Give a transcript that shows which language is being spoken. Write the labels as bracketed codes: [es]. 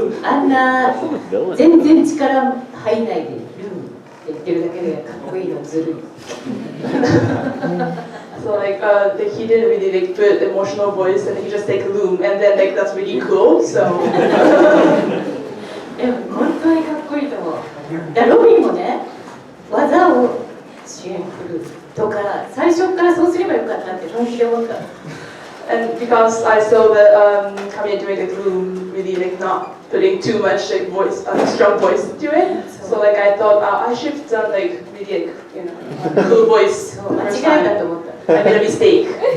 [ja] あんな全然力入んないでルーって言ってるだけでかっこいいのずるい。 [en] So like he didn't really like put emotional voice, and he just take loom, and then like that's really cool. So [ja] 本当にかっこいいと思う。ロビンもね、技を支援振るとか最初からそうすればよかったって本気で思った。 [en] And because I saw that Kamiya doing like loom, really like not putting too much like voice, strong voice to it. So like I thought I should have done like really like cool voice. I made a mistake.